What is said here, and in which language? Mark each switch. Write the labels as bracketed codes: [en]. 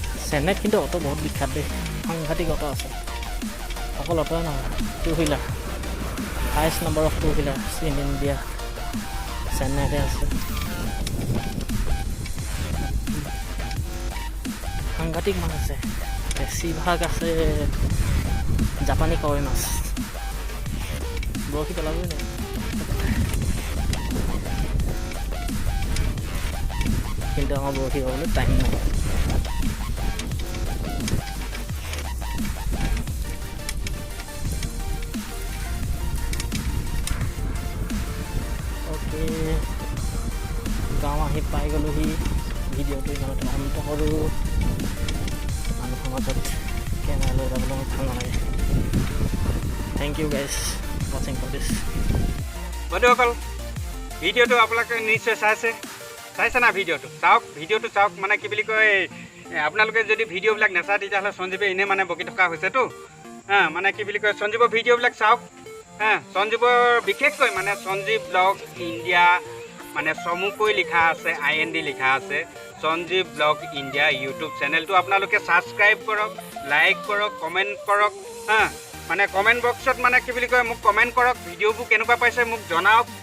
[as] চেন্নাইত কিন্তু অটো বহুত বিখ্যাত দেই, সাংঘাতিক অটো আছে। অকল অটোৱে নহয়, two wheeler, highest number of two wheeler in India চেন্নাইতে আছে। সাংঘাতিক মাছ আছে, বেছিভাগ আছে জাপানী কাৱৈ মাছ। বৰশী পেলাবই নাই, কিন্তু আমাৰ বৰশী পাবলৈ টাইম নাই। গাঁও আহি পাই গ'লোহি, ভিডিঅ'টো ইমানতে অন্ত কৰোঁ। মানুহৰ মাজত কেমেৰা লৈ যাবলৈ মোৰ ভাল নালাগে। [en] Thank U guys ৱাচিং for this. [as] বন্ধুসকল, ভিডিঅ'টো আপোনালোকে নিশ্চয় চাইছে না? ভিডিঅ'টো চাওক, মানে কি বুলি কয়, আপোনালোকে যদি ভিডিঅ'বিলাক নাচায় তেতিয়াহ'লে সঞ্জীৱে এনেই মানে বকি থকা হৈছেতো। মানে কি বুলি কয়, সঞ্জীৱৰ ভিডিঅ'বিলাক চাওক। সঞ্জীৱৰ বিশেষকৈ মানে সঞ্জীৱ ব্লগ ইণ্ডিয়া মানে চমুকৈ লিখা আছে, IND লিখা আছে। সঞ্জীৱ ব্লগ ইণ্ডিয়া ইউটিউব চেনেলটো আপোনালোকে ছাবস্ক্ৰাইব কৰক, লাইক কৰক, কমেণ্ট কৰক হা। মানে কমেণ্ট বক্সত মানে কি বুলি কয় মোক কমেণ্ট কৰক, ভিডিঅ'বোৰ কেনেকুৱা পাইছে মোক জনাওক।